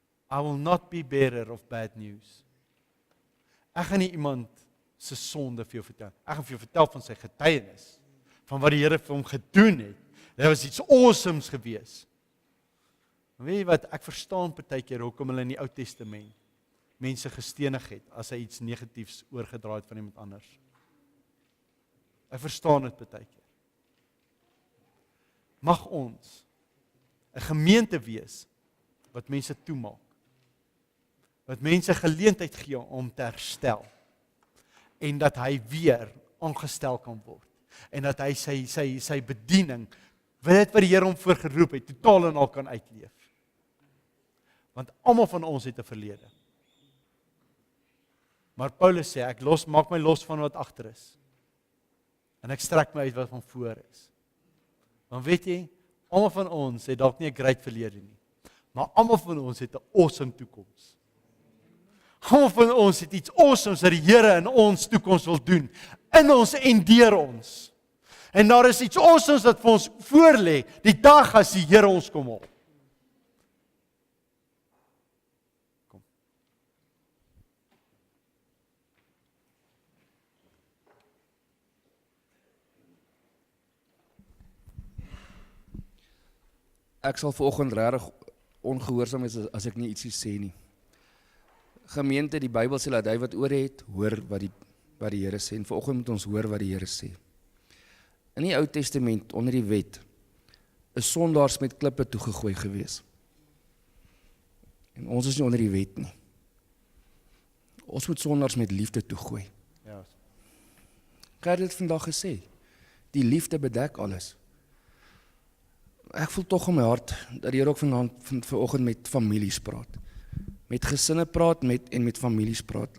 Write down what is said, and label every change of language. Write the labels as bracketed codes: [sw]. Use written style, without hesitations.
[en] I will not be bearer of bad news. [af] Ek gaan nie iemand se sonde vir jou vertel. Ek gaan vir jou vertel van sy getuienis, van wat die Here vir hom gedoen het. Dit was iets awesomes gewees. Weet jy wat, ek verstaan partykeer hoekom hulle in die Ou Testament mense gestenig het, as hy iets negatiefs oorgedra het van iemand anders. Ek verstaan dit partykeer. Mag ons 'n gemeente wees wat mense toemaak, wat mense geleentheid gee om te herstel, en dat hy weer aangestel kan word, en dat hy sy bediening, dit wat die Here hom voorgeroep het, totaal en al kan uitleef. Want almal van ons het 'n verlede. Maar Paulus sê, ek maak my los van wat agter is, en ek strek my uit wat van voor is. Want weet jy, almal van ons het dalk nie 'n great verlede nie, maar almal van ons het 'n awesome toekoms. Almal van ons het iets awesomes wat die Here in ons toekoms wil doen, in ons en deur ons. En daar is iets awesomes wat vir ons voorlê, die dag as die Here ons kom haal. Kom. Ek sal vanoggend regtig ongehoorsaam wees as ek nie ietsie sê nie. Gemeente, die Bybel sê dat hy wat oor het, hoor wat die Here sê. En vanoggend moet ons hoor wat die Here sê. In die Ou Testament, onder die wet, is sondaars met klippe toegegooi gewees. En ons is nie onder die wet nie. Ons moet sondaars met liefde toegooi. Ja. Ek het dit vandag gesê. Die liefde bedek alles. Ek voel tog in my hart dat die Here ook vanoggend met families praat. Met gesinne praat en met families praat.